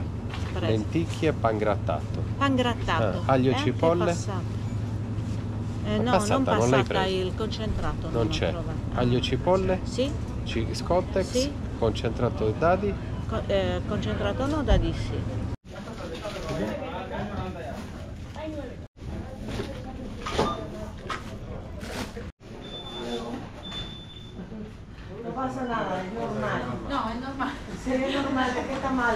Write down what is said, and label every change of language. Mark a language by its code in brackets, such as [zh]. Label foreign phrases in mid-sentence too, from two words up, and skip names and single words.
[it] Preso. lenticchie e pan grattato. Pan grattato. Aglio e cipolle? No, passata, non non l'hai passata, preso? il concentrato. Non c'è. Ah. Aglio e cipolle? Sì. Scottex? Sì. Concentrato di dadi? Concentrato no, dadi sì. [es] No pasa nada, es normal. No, es normal. Se ve normal, perché está malo.